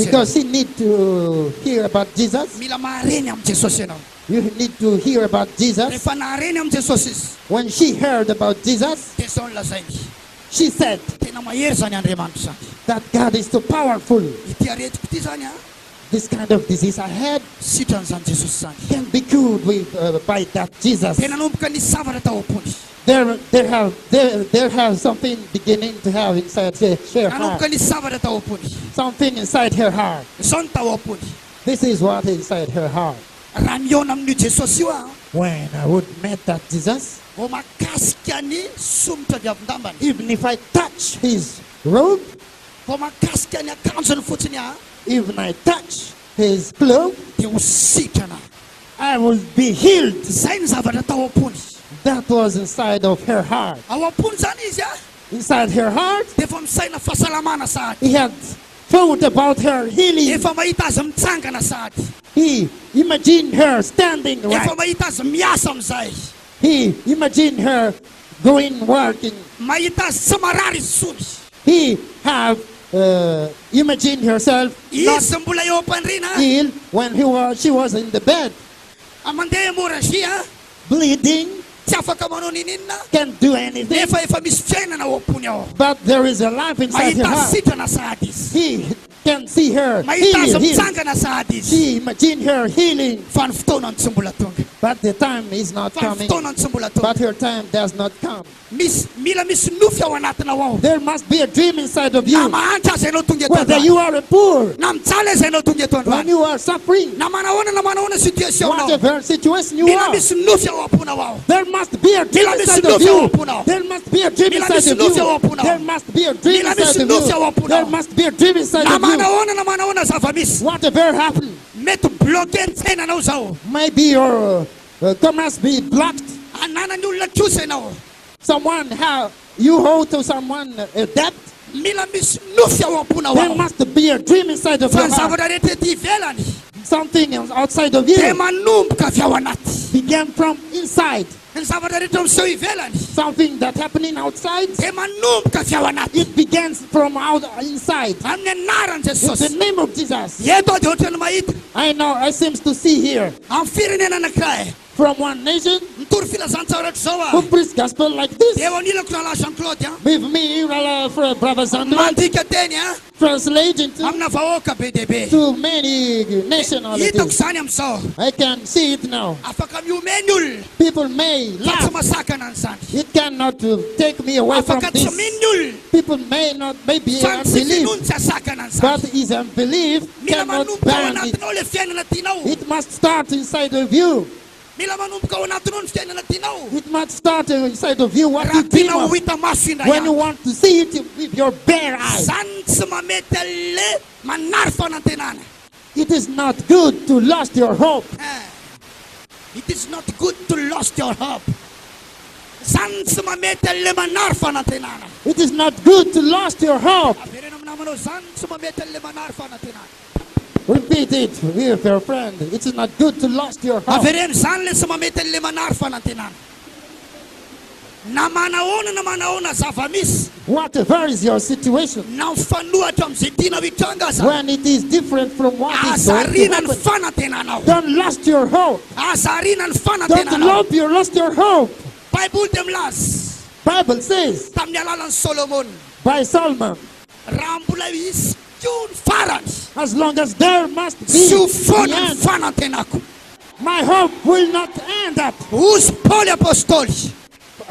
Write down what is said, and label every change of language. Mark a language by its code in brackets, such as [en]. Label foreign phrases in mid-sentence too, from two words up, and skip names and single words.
[en] because she need to hear about Jesus, [mg] Mila mareny amin'ny Jesosy ianao. [en] you need to hear about Jesus. [mg] Rehefa nareny amin'ny Jesosy izy, [en] When she heard about Jesus, [mg] dia zao ny lazainy. [en] she said [mg] Tena mahery zany Andriamanitra zany. [en] that God is so powerful. [mg] Ity aretiko ity zany a, [en] This kind of disease I had [mg] sitran'izany Jesosy zany. [en] can be cured with, by that Jesus. [mg] Tena nanomboka nisy zavatra tao am-pony. [en] There have something beginning to have inside her heart. [mg] Nanomboka nisy zavatra tao am-pony. [en] Something inside her heart. [mg] Zao ny tao am-pony. [en] This is what is inside her heart. [mg] Raha miona amin'io Jesosy io a, [en] When I would meet that Jesus, [mg] vao makasika ny somotra viavin-dambany, [en] even if I touch his robe, [mg] vao makasika ny akanjony fotsiny a, [en] even I touch his clothes, [mg] dia ho sitrana. [en] I will be healed. [mg] Zay ny zavatra tao am-pony. [en] That was inside of her heart. [mg] Ao am-pony zany izy a, [en] Inside her heart, [mg] dia efa misaina fahasalamana sahady. [en] he had thought about her healing. [mg] Efa mahita azy mitsangana sahady. [en] He imagined her standing [mg] Efa [en] right. [mg] mahita azy miasa amin'izay. [en] He imagined her going working. [mg] Mahita azy tsy marary izy tsony. [en] He have imagined herself not [mg] Izy mbola eo am-pandriana, [en] ill when she was in the bed, [mg] mandeha hemorragie, [en] bleeding, [mg] tsy afaka manao ninina, [en] can't do anything. [mg] efa misy fiainana ao am-pony ao. [en] But there is a life inside her [mg] Mahita [en] heart. [mg] sitrana sahady izy. [en] He can see her [mg] Mahita azy [en] healed. [mg] mitsangana sahady izy. [en] She imagined her healing, [mg] Fa ny fotoanany tsy mbola tonga. [en] but the time is not [mg] Fa ny [en] coming. [mg] fotoanany tsy mbola tonga. [en] But her time does not come. [mg] Mila misy nofy ao anatinao ao. [en] There must be a dream inside of [mg] Na [en] you. [mg] mahantra azy ianao tonga eto [en] Whether [mg] androany. [en] you are poor, [mg] Na mijaly azy ianao tonga eto [en] when [mg] androany. [en] you are suffering, [mg] Na manahoana situationao. [en] whatever situation you [mg] Mila [en] are, [mg] misy nofy ao am-ponao ao. [en] there must be a dream [mg] Mila misy [en] inside of [mg] nofy ao [en] you. [mg] am-ponao. [en] There must be a dream [mg] Mila [en] inside [mg] misy [en] of [mg] nofy ao [en] you. [mg] am-ponao. [en] There must be a dream [mg] Mila [en] inside [mg] misy [en] of [mg] nofy ao [en] you. [mg] am-ponao. [en] There must be a dream inside [mg] Na [en] of you. [mg] manahoana zava-misy. [en] Whatever happened, [mg] Mety bloqué ny fiainanao zao. [en] maybe your commerce be blocked. [mg] Ananany olona kosa ianao. [en] Someone you owe to someone a debt. [mg] Mila misy nofy ao am-ponao [en] There [mg] ao. [en] must be a dream inside of [mg] Fa [en] your [mg] ny [en] heart. [mg] zavatra rehetra ety ivelany [en] Something else outside of [mg] dia [en] you [mg] manomboka avy ao anaty. [en] began from inside. [mg] Ny zavatra rehetra miseho ivelany [en] Something that happening outside, [mg] dia manomboka avy ao anaty. [en] it begins from inside. [mg] Amin'ny anaran'i [en] In the [mg] Jesosy. [en] name of Jesus. [mg] Eto aho dia ohatrany mahita [en] I know, I seems to see here [mg] amin'ny firenena anankiray [en] from one nation [mg] mitory filazantsara ohatry zao [en] who [mg] a. [en] preach gospel like this. [mg] Dia eo anilako rahalahy Jean-Claude a. [en] With me, for Brother Sandra, [mg] Mandika teny a [en] translating to [mg] amina vahoaka be dia be. [en] many [mg] Hitako [en] nationalities. [mg] zany amin'izao. [en] I can see it now. [mg] Afaka miome ny olona [en] People may [mg] fa tsy [en] laugh. [mg] masakana an'izany. [en] It cannot take me away from [mg] Afaka tsy [en] this. [mg] mino ny olona [en] People may not, maybe [mg] fa tsy [en] unbelief, [mg] finoany tsy asakana an'izany. [en] but his unbelief [mg] Mila [en] cannot [mg] manomboka ao [en] ban it. [mg] anatinao le fiainana tianao. [en] It must start inside of you. [mg] Mila manomboka ao anatinao ny fiainana tianao. [en] It must start inside of you what you [mg] Raha [en] dream [mg] tianao [en] of. [mg] hita maso indray [en] When you [mg] andro. [en] want to see it with your bare eyes. [mg] Zany tsy mamety alle manary fanantenana. [en] It is not good to lose your hope. It is not good to lost your hope. [mg] Zany tsy mamety alle manary fanantenana. [en] It is not good to lose your hope. [mg] Averena amin'ny namanao zany tsy mamety alle manary fanantenana. [en] Repeat it with your friend. It is not good to lose your hope. [mg] Averena zany le tsy mamety alle manary fanantenana. Na manahoana zava-misy. [en] Whatever is your situation, [mg] Na mifanohatra amin'izay tiana hitranga aza. [en] when it is different from what is going to [mg] Azarina ny [en] happen, [mg] fanantenanao. [en] don't lose your hope. [mg] Azarina ny [en] Don't [mg] fanantenanao. [en] lose your hope. [mg] Baiboly dia milaza [en] Bible says [mg] tamin'ny alalan'i Solomon, [en] by Solomon, [mg] raha mbola misy koa ny farany, [en] as long as there must be [mg] tsy ho [en] the [mg] foana ny [en] end, [mg] fanantenako. [en] my hope will not end up. [mg] Ozy Paoly apôstôly